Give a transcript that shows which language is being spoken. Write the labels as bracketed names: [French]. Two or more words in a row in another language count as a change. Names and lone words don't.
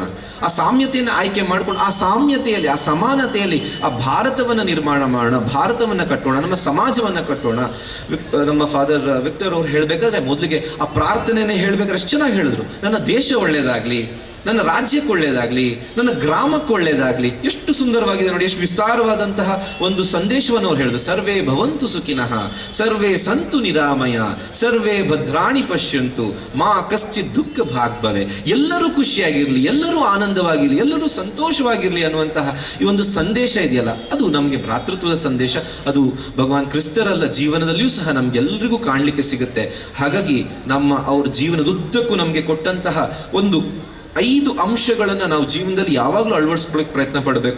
[Kannada] ಆ ಸಾಮ್ಯತೆಯನ್ನು ಆಯ್ಕೆ ಮಾಡ್ಕೊಂಡು ಆ ಸಾಮ್ಯತೆಯಲ್ಲಿ, ಆ ಸಮಾನತೆಯಲ್ಲಿ ಆ ಭಾರತವನ್ನು ನಿರ್ಮಾಣ ಮಾಡೋಣ, ಭಾರತವನ್ನು ಕಟ್ಟೋಣ, ನಮ್ಮ ಸಮಾಜವನ್ನು ಕಟ್ಟೋಣ. ನಮ್ಮ ಫಾದರ್ ವಿಕ್ಟರ್ ಅವ್ರು ಹೇಳಬೇಕಾದ್ರೆ ಮೊದಲಿಗೆ ಆ ಪ್ರಾರ್ಥನೆನೇ ಹೇಳಬೇಕಾದ್ರೆ ಎಷ್ಟು ಚೆನ್ನಾಗಿ ಹೇಳಿದ್ರು. ನನ್ನ ದೇಶ ಒಳ್ಳೇದಾಗ್ಲಿ, ನನ್ನ ರಾಜ್ಯಕ್ಕೆ ಒಳ್ಳೇದಾಗ್ಲಿ, ನನ್ನ ಗ್ರಾಮಕ್ಕೆ ಒಳ್ಳೇದಾಗ್ಲಿ. ಎಷ್ಟು ಸುಂದರವಾಗಿದೆ ನೋಡಿ, ಎಷ್ಟು ವಿಸ್ತಾರವಾದಂತಹ ಒಂದು ಸಂದೇಶವನ್ನು ಅವ್ರು ಹೇಳಿದ್ರು. [Sanskrit] ಸರ್ವೇ ಭವಂತು ಸುಖಿನಃ, ಸರ್ವೇ ಸಂತು ನಿರಾಮಯ, ಸರ್ವೇ ಭದ್ರಾಣಿ ಪಶ್ಯಂತು, ಮಾ ಕಶ್ಚಿತ್ ದುಃಖ ಭಾಗ್ಭವೆ. [Kannada] ಎಲ್ಲರೂ ಖುಷಿಯಾಗಿರ್ಲಿ, ಎಲ್ಲರೂ ಆನಂದವಾಗಿರ್ಲಿ, ಎಲ್ಲರೂ ಸಂತೋಷವಾಗಿರ್ಲಿ ಅನ್ನುವಂತಹ ಈ ಒಂದು ಸಂದೇಶ ಇದೆಯಲ್ಲ, ಅದು ನಮಗೆ ಭ್ರಾತೃತ್ವದ ಸಂದೇಶ. ಅದು ಭಗವಾನ್ ಕ್ರಿಸ್ತರಲ್ಲ ಜೀವನದಲ್ಲಿಯೂ ಸಹ ನಮ್ಗೆಲ್ರಿಗೂ ಕಾಣಲಿಕ್ಕೆ ಸಿಗುತ್ತೆ. ಹಾಗಾಗಿ ಅವ್ರ ಜೀವನದುದ್ದಕ್ಕೂ ನಮಗೆ ಕೊಟ್ಟಂತಹ ಒಂದು 5 ಅಂಶಗಳನ್ನು ನಾವು ಜೀವನದಲ್ಲಿ ಯಾವಾಗಲೂ ಅಳವಡಿಸ್ಕೊಳ್ಳೋಕೆ ಪ್ರಯತ್ನ ಪಡಬೇಕು.